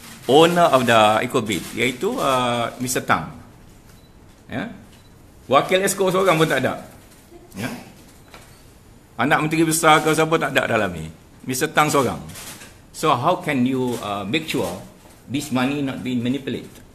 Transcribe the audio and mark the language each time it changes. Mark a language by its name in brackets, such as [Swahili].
[English] owner of the EcoBit, [Malay] iaitu [English] Mr. [Malay] Tang. Ya. Wakil Exco seorang pun tak ada. Ya. Anak menteri besar ke siapa tak ada dalam ni. Mr. Tang seorang. [English] So how can you make sure this money not being manipulated?